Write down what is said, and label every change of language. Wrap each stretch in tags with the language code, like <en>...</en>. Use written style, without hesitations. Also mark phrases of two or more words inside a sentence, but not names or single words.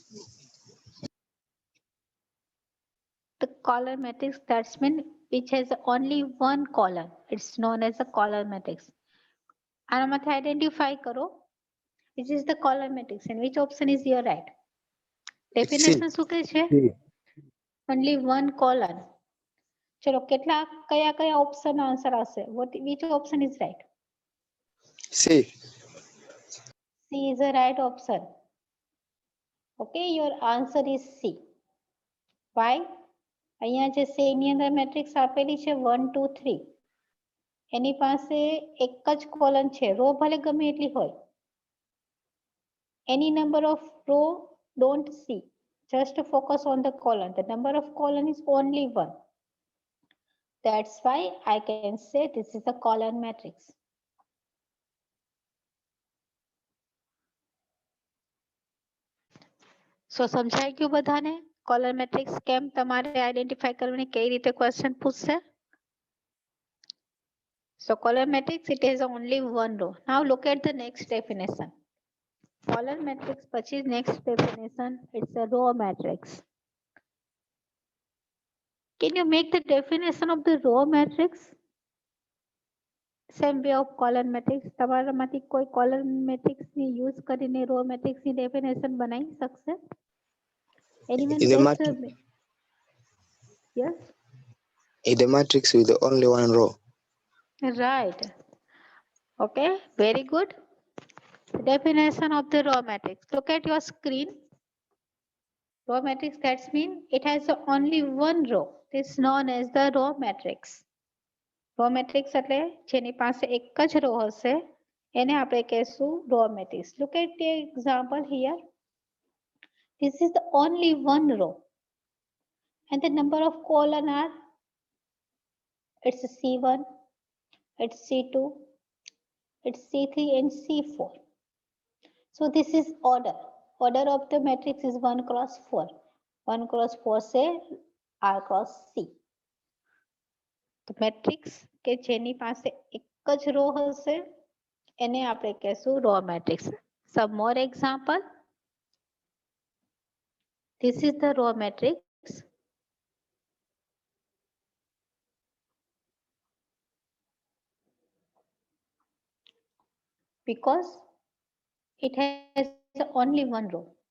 <en>The column matrix, that's mean which has only one column. It's known as a column matrix.</en> <gu>આનામાંથી identify કરો</gu> <en>which is the column matrix and which option is your right.</en> <gu>Definition શું કહે છે?</gu> <en>Only one column.</en> <gu>ચલો કયા કયા</gu> <en>option answer</en> <gu>આવશે?</gu> <en>which option is right? C. C is the right option. Okay, your answer is C. Why?</en> <gu>અહીંયા જે C ની અંદર મેટ્રિક્સ આપેલી છે 1 2 3 એની પાસે એક જ કોલમ છે, રો ભલે ગમે એટલી હોય.</gu> <en>Any number of row don't see, just focus on the column. The number of column is only 1. That's why I can say this is a column matrix.</en> <gu>So સમજાઈ ગયું બધાને</gu> <en>column matrix</en> <gu>કેમ તમારે આઈડેન્ટિફાઈ કરવાની, કઈ રીતે ક્વેશ્ચન પૂછશે?</gu> <en>So column matrix, it has only one row. Now look at the next definition. Column matrix પછી next definition, it's a row matrix. Can you make the definition of the row matrix? Same way of column matrix.</en> <gu>તમારામાંથી કોઈ</gu> <en>column matrix</en> <gu>ની use કરીને</gu> <en>row matrix</en> <gu>ની definition બનાવી શકશે?</gu> <en>Anyone In the else? matrix, Yes? in the matrix with only one row. Right. Okay, very good. Definition of the row matrix. Look at your screen. Row matrix, that means it has only one row. This is known as the row matrix. Row matrix</en> <gu>એટલે જેની પાસે એક જ row હશે એને આપણે કહેશું</gu> <en>row matrix. Look at the example here. This is the only one row and the number of column are, it's C1, it's C2, it's C3 and C4. So this is order. Order of the matrix is 1 cross 4. 1 cross 4 say R cross C. The matrix</en> <gu>કે જેની પાસે એક જ row હશે એને આપણે કહેશું</gu> <en>row matrix. Some more example. This is the row matrix. Because it has only one row.</en>